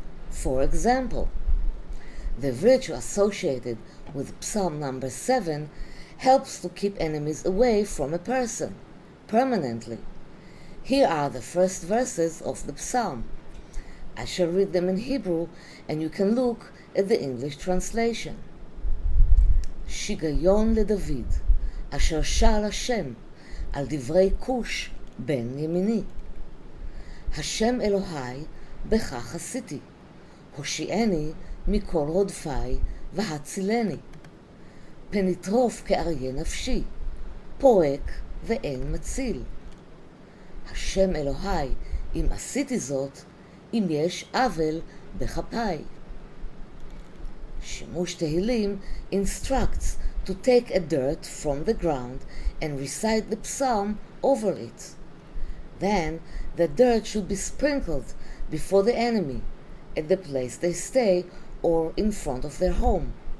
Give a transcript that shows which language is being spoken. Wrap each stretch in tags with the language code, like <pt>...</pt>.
<en>For example, the virtue associated with Psalm number 7 helps to keep enemies away from a person, permanently. Here are the first verses of the psalm. I shall read them in Hebrew, and you can look at the English translation.</en> <he>שיגיון לדוד, אשר שר השם, על דברי כוש בן ימיני. השם אלוהי, בך חסיתי, הושיעני מכל רודפי והצילני. פן יטרוף כאריה נפשי, פורק ואין מציל. השם אלוהי, אם עשיתי זאת, אם יש עוול בכפיי.</he> <en>Shimmush Tehillim instructs to take a dirt from the ground and recite the psalm over it. Then the dirt should be sprinkled before the enemy, at the place they stay or in front of their home.</en>